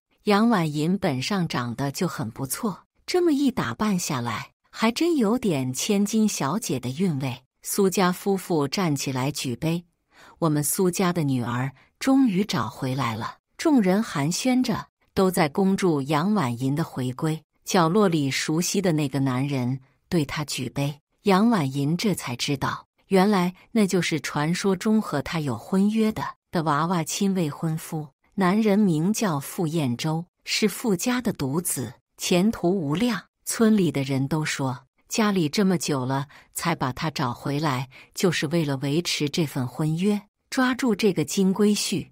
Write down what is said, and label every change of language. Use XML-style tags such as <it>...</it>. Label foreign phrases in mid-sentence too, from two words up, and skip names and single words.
<zh>楊婉銀本上長得就很不錯，這麼一打扮下來，還真有點千金小姐的韻味。蘇家夫婦站起來舉杯，我們蘇家的女兒終於找回來了。眾人寒暄着，都在恭祝楊婉銀的回歸。角落裡熟悉的那個男人對她舉杯，楊婉銀這才知道，原來那就是傳說中和她有婚約的娃娃親未婚夫。男人名叫傅彦洲，是傅家的獨子，前途無量。村裡的人都說，家裡這麼久了才把他找回來，就是為了維持這份婚約，抓住這個金龜婿。</zh>